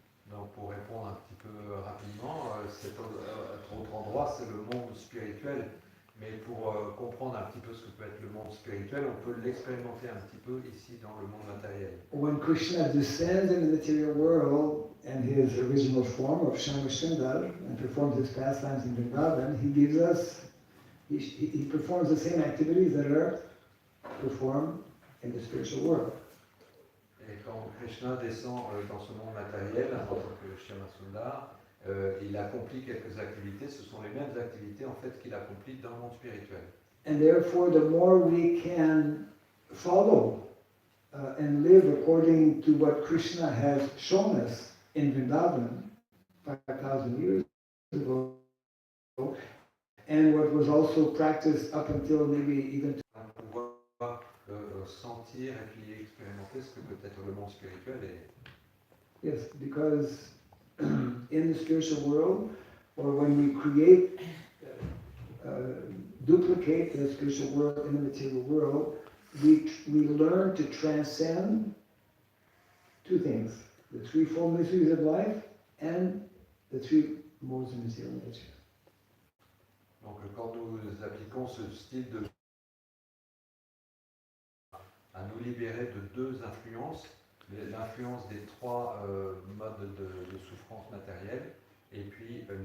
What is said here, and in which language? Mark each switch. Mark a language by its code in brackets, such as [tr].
[fr] Donc pour répondre un petit peu rapidement, cet autre endroit c'est le monde spirituel, mais pour comprendre un petit peu ce que peut être le monde spirituel, on peut l'expérimenter un petit peu ici dans le monde matériel. [en] When Krishna descends in the material world and his original form of Shama Sundar and performs his pastimes in Vrindavan, he performs the same activities that are performed in the spiritual world. [fr] Et quand Krishna descend dans ce monde matériel, en tant que Shama Sundar, il accomplit quelques activités, ce sont les mêmes activités en fait qu'il accomplit dans le monde spirituel. [en] And therefore, the more we can follow and live according to what Krishna has shown us in Vrindavan 5,000 years ago, and what was also practiced up until maybe even [fr] Pouvoir sentir et puis expérimenter ce que peut être le monde spirituel. Et [en] yes, because in the spiritual world, or when we create, duplicate the spiritual world in the material world, we learn to transcend two things: the threefold mysteries of life and the three modes of material nature. [fr] donc quand nous appliquons ce style de à nous libérer de deux influences, l'influence des trois modes de souffrance matérielle et puis